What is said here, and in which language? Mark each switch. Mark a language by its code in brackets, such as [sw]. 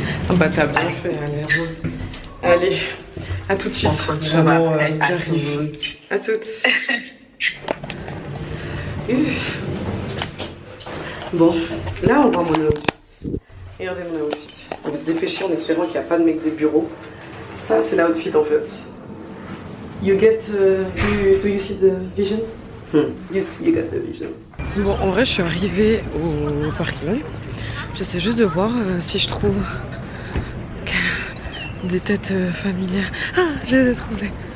[fr] Ah bah t'as bien fait, allez, à tout de suite. Vraiment, j'arrive. À toutes. Bon, là on voit mon outfit. Regardez mon outfit. On va se dépêcher en espérant qu'il n'y a pas de mec des bureaux. Ça c'est l'outfit en fait. [en] You get, do you see the vision? You got the vision. [fr] Bon, en vrai je suis arrivée au parking. J'essaie juste de voir si je trouve des têtes familières. Ah, je les ai trouvées.